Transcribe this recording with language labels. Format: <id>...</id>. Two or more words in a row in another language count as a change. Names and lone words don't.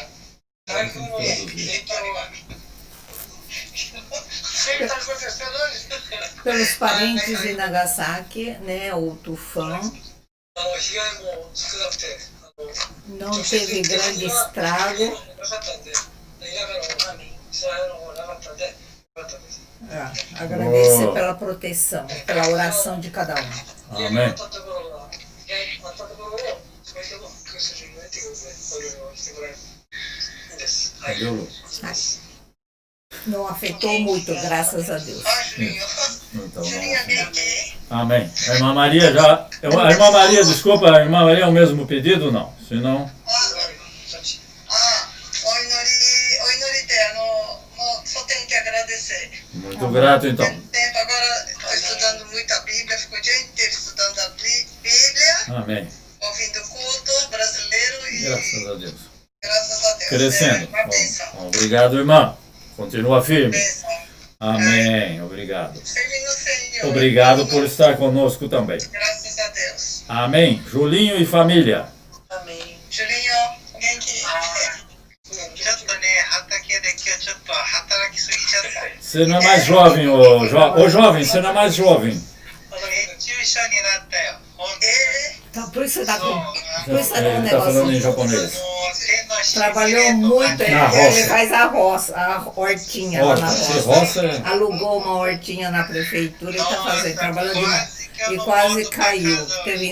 <pt>O que está acontecendo hoje? pelos parentes de Nagasaki, né, o tufão.</pt> <ja>被害も少なくて、</ja> <pt>Não teve grande estrago.</pt> <ja>なかったんで、田舎のイスラエルの方なかったんで、よかったです。</ja> <pt>Agradecer pela proteção, pela oração de cada um.</pt> <ja>アーメン。あったところが、あったところを、それでもクリスチャンに言ってくれて、お祈りをしてくれるんです。はい。</ja> <pt>Não afetou muito, graças a Deus. Então, amém. A irmã Maria já. A irmã Maria, desculpa, a irmã Maria é o mesmo pedido? Não. Se não.</pt> <ja>お祈りでもう</ja> <pt>só tenho que agradecer. Muito grato, então. Tempo agora estou estudando muita Bíblia, fico o dia inteiro estudando a Bíblia, Amém. ouvindo o culto brasileiro e Graças a Deus. graças a Deus. Crescendo. É uma bênção. Bom, obrigado, irmã. Continua firme. Bênção. Amém. Obrigado. Firme no Senhor. Obrigado por estar conosco também. Graças a Deus. Amém. Julinho e família. Amém. Julinho, genki?</pt> <ja>ちょっとね、畑で今日ちょっと働きすぎちゃった。</ja> <pt>Você não é mais jovem, ô jovem, você não é mais jovem.</pt> <ja>熱中症になったよ。</ja> <pt>Então, por isso está com, por isso tá com um Ele está falando em negócio. japonês. Trabalhou muito, Na roça. ele faz a roça, a hortinha lá na Você roça. roça. Alugou uma hortinha na prefeitura e está fazendo, trabalhou demais. E quase caiu, teve</pt>